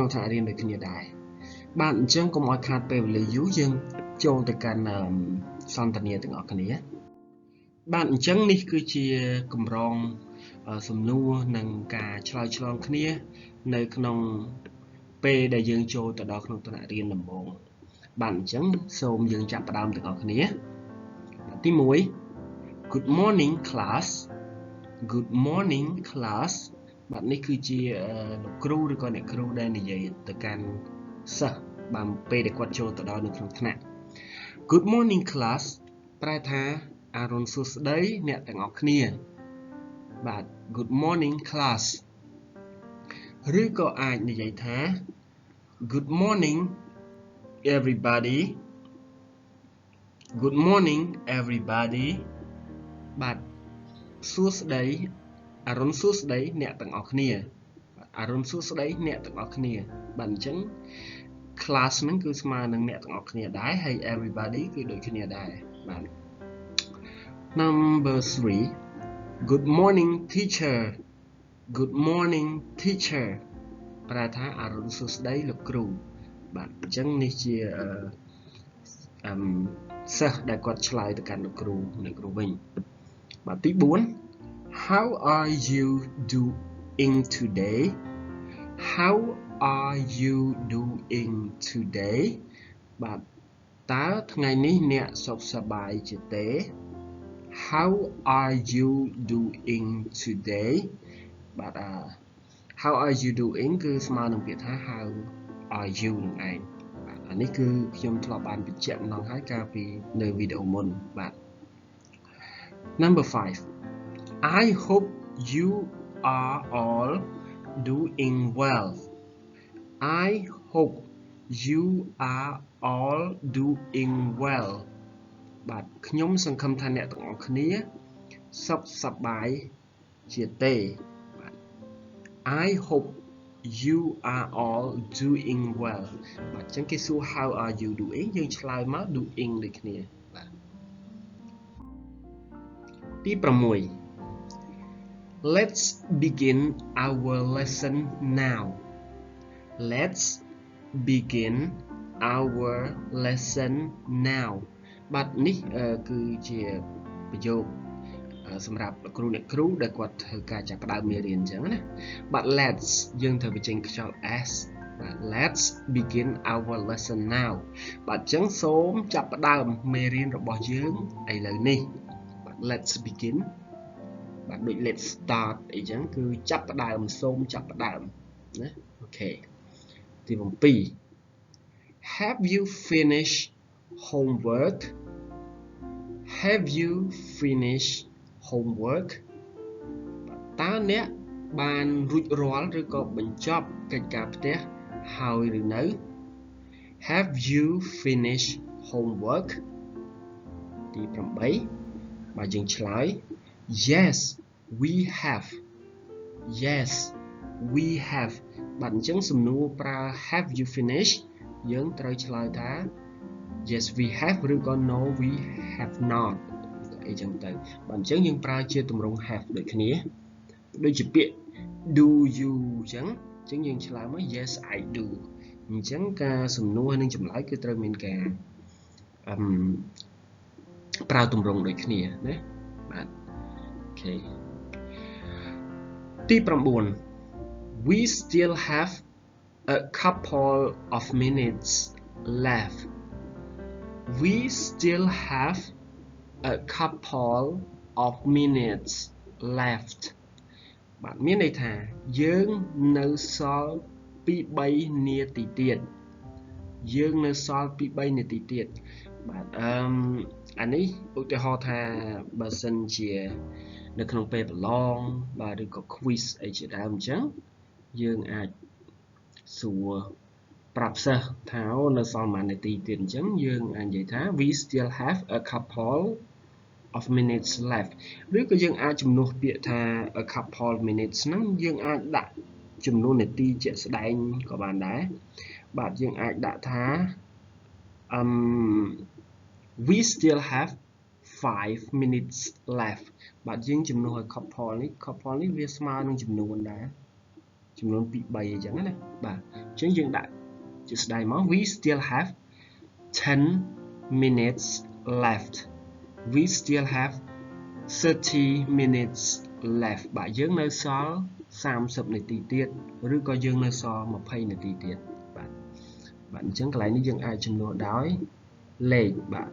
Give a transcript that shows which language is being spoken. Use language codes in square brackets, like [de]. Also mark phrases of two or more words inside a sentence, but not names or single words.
[km] ថ្នាក់រៀនដូចគ្នាដែរបាទអញ្ចឹងកុំឲ្យខាតពេលវេលាយូរយើងចូលទៅកាន់សន្ទនាទាំងអស់គ្នាបាទអញ្ចឹងនេះគឺជាកម្រងសំណួ រនិងការឆ្លើយឆ្លងគ្នានៅក្នុងពេលដែលយើងចូលទៅដល់ក្នុងថ្នាក់រៀនដំបូងបាទអញ្ចឹង សូមយើងចាប់ផ្ដើមទាំងអស់គ្នាទី1 [en] Good morning class Good morning class [km] បាទ នេះគឺជាលោកគ្រូឬក៏អ្នកគ្រូដែលនិយាយទៅកាន់សិស្សបានពេលដែលគាត់ចូលទៅដល់នៅក្នុងថ្នាក់ [en] Good morning class [km] ប្រែថាអរុនសួស្តីអ្នកទាំងអស់គ្នាបាទ [en] Good morning class [km] ឬក៏អាចនិយាយថា [en] Good morning everybody Good morning everybody [km] បាទសួស្តីអរុនសួស្តីអ្នកទាំងអស់គ្នាអរុនសួស្តីអ្នកទាំងអស់គ្នាបាទអញ្ចឹងclass ហ្នឹងគឺស្មើនឹងអ្នកទាំងអស់គ្នាដែរហើយ everybody គឺដូចគ្នាដែរបាទ [en] Number 3 Good morning teacher Good morning teacher [km] ប្រែថាអរុនសួស្តីលោកគ្រូបាទអញ្ចឹងនេះជា សិស្សដែលគាត់ឆ្លើយទៅកាន់លោកគ្រូអ្នកគ្រូវិញបាទទី4 [en] How are you doing today How are you doing today [km] បាទតើថ្ងៃនេះអ្នកសុខសប្បាយ [en] ជាទេ How are you doing today បាទ How are you doing [km] គឺស្មើនឹងពាក្យថា [en] How are you [km] នឹងឯងបាទអា នេះគឺខ្ញុំធ្លាប់បានបញ្ជាក់ម្ដងហើយកាលពីនៅវីដេអូមុនបាទ Number [en] 5 I hope you are all doing well I hope you are all doing well [km] បាទខ្ញុំសង្ឃឹមថាអ្នកទាំងអស់គ្នាសុខសប្បាយជាទេបាទ [en] I hope you are all doing well [km] បាទអញ្ចឹងគេសួរ [en] how are you doing [km] យើងឆ្លើយមក doing ដូចគ្នាបាទទី [en] 6 Let's begin our lesson now Let's begin our lesson now [km] បាទនេះគឺជាប្រយោគសម្រាប់លោកគ្រូអ្នកគ្រូដែលគាត់ធ្វើការចាប់ផ្ដើមមេរៀនអញ្ចឹងណាបាទ let's យើងត្រូវបញ្ចេញខ្យល់ s បាទ [en] let's begin our lesson now [km] បាទអញ្ចឹងសូ មចាប់ផ្ដើមមេរៀនរបស់យើងឥឡូវនេះបាទ [en] let's begin [km] បាទដូច [en] let's start [km] អីចឹងគឺចាប់ផ្ដើមសូមចាប់ផ្ដើមណាអូខេទី7 [en] Have you finished homework Have you finished homework [km] តើអ្នកបានរួចរាល់ឬក៏បញ្ចប់កិច្ចការផ្ទះហើយឬនៅ [en] Have you finished homework [km] ទី8បាទយើងឆ្លើយ [en] Yes we have Yes we have [km] បាទអញ្ចឹងសំណួរប្រើ [en] Have you [km] finished យើងត្រូវឆ្លើយថា [en] Yes we have [km] ឬក៏ [en] No we have not [km] អីចឹងទៅបាទអញ្ចឹងយើងប្រើជាទម្រង់ have ដូចគ្នាដូចជាពាក្យ [en] do you [km] អញ្ចឹងយើងឆ្លើយមក [en] Yes I do [km] អញ្ចឹងការសំណួរនិងចម្លើយគឺត្រូវមានការប្រើទម្រង់ដូចគ្នាណាបាទអូខេ [en] ទី9 We still have a couple of minutes left We still have a couple of minutes left [km] បាទមានន័យថាយើងនៅសល់ពី 3នាទីទៀតយើងនៅសល់ពី3នាទីទៀតបាទអានេះឧទាហរណ៍ថាបើ សិនជានៅក្នុងពេលប្រឡងបាទឬក៏ quiz អីជាដើមអញ្ចឹងយើងអាចសួរប្រាប់សិស្សថានៅសល់ប៉ុន្មាននាទីទៀតអញ្ចឹងយើងអាចនិយាយថា [en] we still have a couple of minutes left [km] ឬក៏យើងអាចជំនួសពាក្យថា [en] a couple minutes [km] ហ្នឹងយើងអាចដាក់ចំនួននាទីជាក់ស្ដែងក៏បានដែរបាទយើងអាចដាក់ថា [en] we still have 5 minutes left [km] បាទយើងជំនួសឲ្យ couple នេះវាស្មើនឹងចំនួនដែរចំនួនពី3អញ្ចឹងណាបាទអញ្ចឹងយើងដាក់ជាស្ដែងមក [en] we still have 10 minutes left we still have 30 minutes left [km] បាទយើងនៅសល់30នាទីទៀតឬក៏យើង នៅសល់20នាទីទៀតបាទអញ្ចឹងកន្លែងនេះយើងអាចជំនួសដោយលេខបាទ